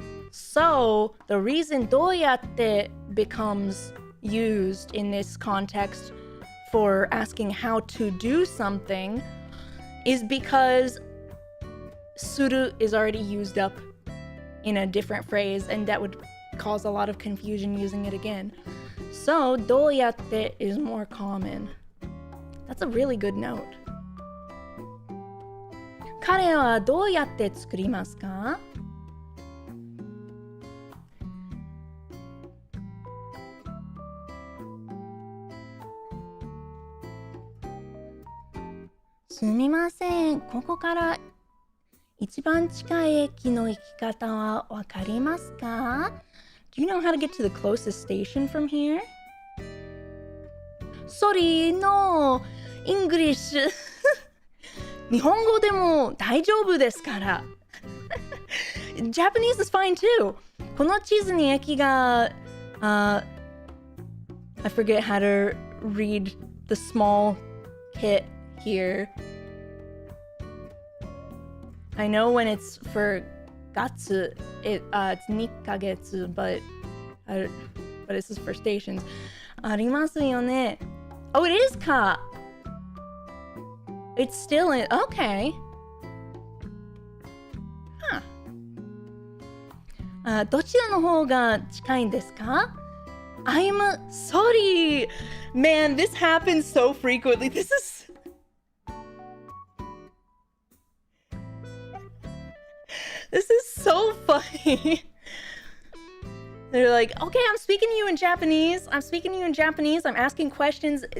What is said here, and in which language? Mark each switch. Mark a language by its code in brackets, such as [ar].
[en] So the reason どうやって becomes used in this context for asking how to do something is because する is already used up in a different phrase, and that would cause a lot of confusion using it again. So どうやって is more common. That's a really good note. [ja] 彼はどうやって作りますか？すみません。ここから一番近い駅の行き方はわかりますか？ [en] Do you know how to get to the closest station from here? Sorry, no. English. [ja] 日本語でも大丈夫ですから。 [en] Japanese is fine too. [ja] この地図に駅が、 [en] I forget how to read the small hit here. I know when it's for 月, it's 2ヶ月, but this is for stations. [ja] ありますよね。 [en] Oh, it is か。It's still in. Okay. Huh. [ja] どちらの方が近いんですか？ [en] I'm sorry. Man, this happens so frequently. This is so funny. They're like, okay, I'm speaking to you in Japanese. I'm asking questions.